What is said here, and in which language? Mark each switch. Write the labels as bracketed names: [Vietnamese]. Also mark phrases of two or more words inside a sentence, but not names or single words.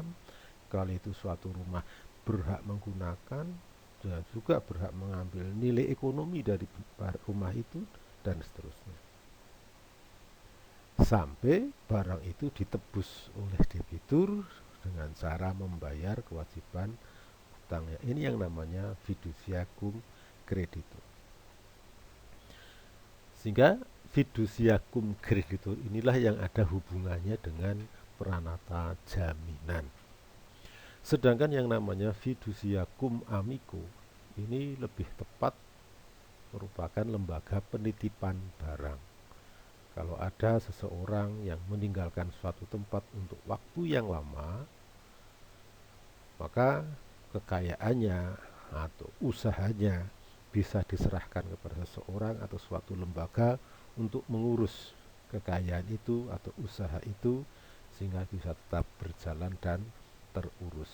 [Indonesian] Kalau itu suatu rumah, berhak menggunakan dan juga berhak mengambil nilai ekonomi dari rumah itu dan seterusnya. sampai barang itu ditebus oleh debitur dengan cara membayar kewajiban hutangnya. Ini yang namanya [Latin] fiducia cum creditur. [Indonesian] Sehingga [Latin] fiducia cum creditur [Indonesian] inilah yang ada hubungannya dengan pranata jaminan. Sedangkan yang namanya [Latin] fiducia cum amico [Indonesian] ini lebih tepat merupakan lembaga penitipan barang. Kalau ada seseorang yang meninggalkan suatu tempat untuk waktu yang lama, maka kekayaannya atau usahanya bisa diserahkan kepada seseorang atau suatu lembaga untuk mengurus kekayaan itu atau usaha itu sehingga bisa tetap berjalan dan terurus.